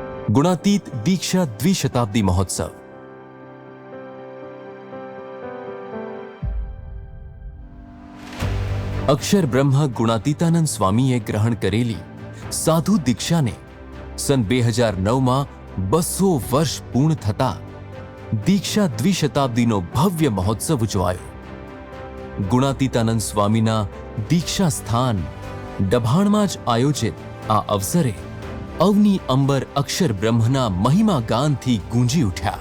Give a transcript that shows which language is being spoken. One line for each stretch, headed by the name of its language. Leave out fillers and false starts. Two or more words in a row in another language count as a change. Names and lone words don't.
Gujarati: ગુણાતીત દીક્ષા દ્વિશતાબ્દી મહોત્સવ। અક્ષર બ્રહ્મ ગુણાતીતાનંદ સ્વામીએ ગ્રહણ કરેલી સાધુ દીક્ષાને સન 2009 માં 200 વર્ષ પૂર્ણ થતા દીક્ષા દ્વિશતાબ્દીનો ભવ્ય મહોત્સવ ઉજવાયો। ગુણાતીતાનંદ સ્વામીના દીક્ષા સ્થાન ડભાણમાં જ આયોજિત આ અવસરે અવની અંબર અક્ષર બ્રહ્મના મહિમા ગાનથી ગૂંજી ઉઠ્યા।